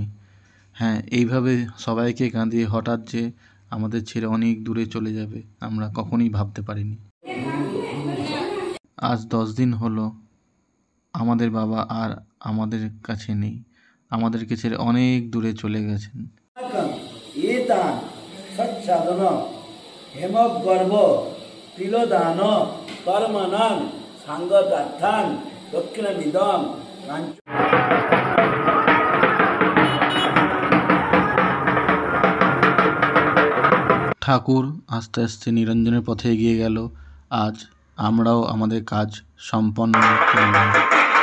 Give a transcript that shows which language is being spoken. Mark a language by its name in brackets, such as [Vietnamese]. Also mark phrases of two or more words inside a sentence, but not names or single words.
[Bangla] হ্যাঁ, এইভাবে সবাইকে কাঁদিয়ে হঠাৎ যে আমাদের ছেড়ে অনেক দূরে চলে যাবে আমরা কখনোই ভাবতে পারিনি। আজ 10 দিন হলো আমাদের বাবা আর আমাদের কাছে নেই, আমাদেরকে ছেড়ে অনেক দূরে চলে গেছেন। [Sanskrit] एतान् सच्छादन हेमगर्भ तिलोदान कर्मणां सांगतार्थान् दक्षिणमिदं [Bangla] ঠাকুর আস্তে আস্তে নিরঞ্জনের পথে এগিয়ে গেল। আজ আমরাও আমাদের কাজ সম্পন্ন করলাম।